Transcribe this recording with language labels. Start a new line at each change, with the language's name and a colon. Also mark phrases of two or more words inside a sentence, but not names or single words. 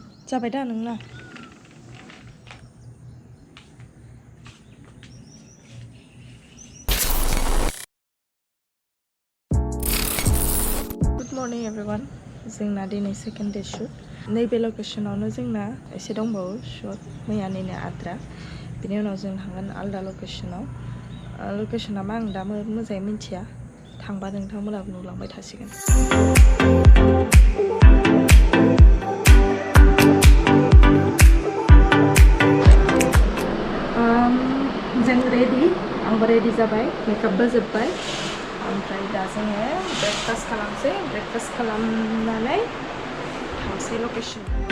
Bodo: जाबाय दा नोंना
English: Good morning everyone
Bodo: जोंना दिनै
English: second day shoot
Bodo: नैबे लकेशनावनो जोंना एसे दंबावो शुट मैयानिनो आद्रा बिनि उनाव जों थांगोन आलदा लकेशनाव लकेशना मा आं दा मोजाङै मिन्थिया थांबा नोंथांमोनाबो नुलांबाय थासिगोन जों रेडि आंबो रेडि जाबाय मेकआपबो जोब्बाय ओमफ्राय दा जोङो ब्रेकफास्ट खालामसै ब्रेकफास्ट खालामनानै थांसै लकेशन